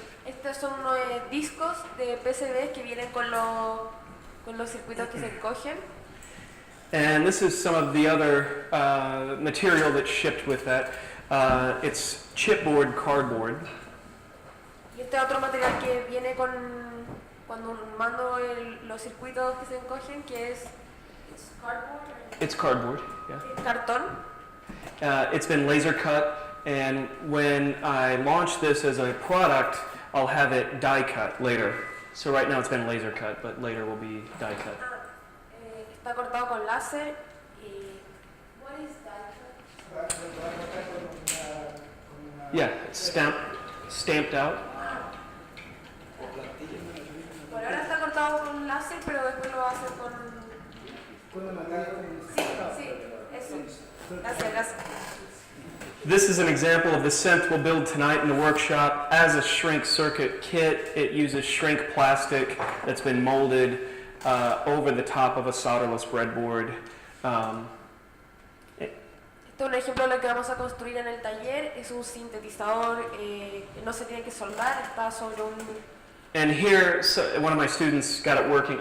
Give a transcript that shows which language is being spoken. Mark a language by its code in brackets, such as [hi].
[es] Estos son discos de PCBs que vienen con los circuitos que se encogen. [en] And this is some of the other material that's shipped with that. It's chipboard cardboard. [es] Y este otro material que viene cuando mando los circuitos que se encogen, que es cardboard. [en] It's cardboard, yeah. [es] Cartón. [en] It's been laser cut, and when I launch this as a product, I'll have it die cut later. So right now it's been laser cut, but later will be die cut. [es] Está cortado con láser y [en] what is die cut? Yeah, it's stamped out. [es] Por ahora está cortado con láser, pero después lo va a hacer con... Sí, eso. Gracias. [en] This is an example of the synth we'll build tonight in the workshop as a shrink circuit kit. It uses shrink plastic that's been molded over the top of a solderless breadboard. [es] Este es un ejemplo de lo que vamos a construir en el taller. Es un sintetizador que no se tiene que soldar, está sobre un... [en] And here, one of my students got it working.